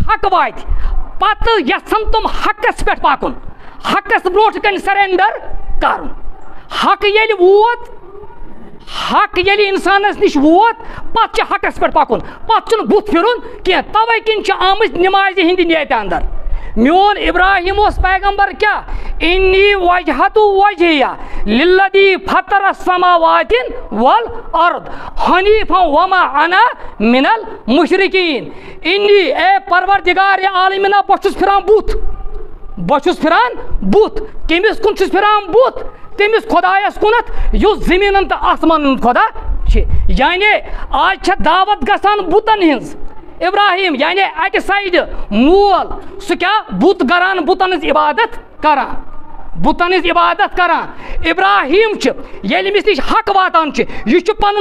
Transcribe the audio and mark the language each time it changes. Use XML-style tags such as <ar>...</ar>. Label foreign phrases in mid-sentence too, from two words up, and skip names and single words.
<ks>حق واتہِ پتہٕ یژھن تِم حقس پٮ۪ٹھ پکُن حقس برونٛٹھ کَنہِ سرینڈر کرُن حق ییٚلہِ ووت حق ییٚلہِ انسانس نِش ووت پتہٕ چھُ حقس پٮ۪ٹھ پکُن پتہٕ چھُنہٕ بُتھ پھِرُن کینٛہہ توے کِنۍ چھِ آمٕتۍ نمازِ ہِنٛدِ نیتہِ اندر میون ابراہیم اوس پیغمبر کیٛاہ</ks> <ar>انی وجہتُ وجہیہ للذی فطر السماوات والارض حنیفا وما انا من المشرکین</ar> <ks>انی اے پروردگار عالمینہ بہٕ چھُس پھِران بُتھ کٔمِس کُن چھُس پھِران بُتھ تٔمِس خۄدایس کُنتھ یُس زٔمیٖنن تہٕ آسمانن ہُنٛد خۄدا چھِ یعنی آز چھےٚ دعوت گژھان بُتن ہِنٛز ابراہیم یعنی اکہِ سایڈٕ مول سُہ کیٛاہ بُت کران بُتن ہٕنٛز عبادت کران بُتن ہٕنٛز عبادت کران ابراہیم چھُ ییٚلہِ أمِس نِش حق واتان چھُ یہِ چھُ</ks>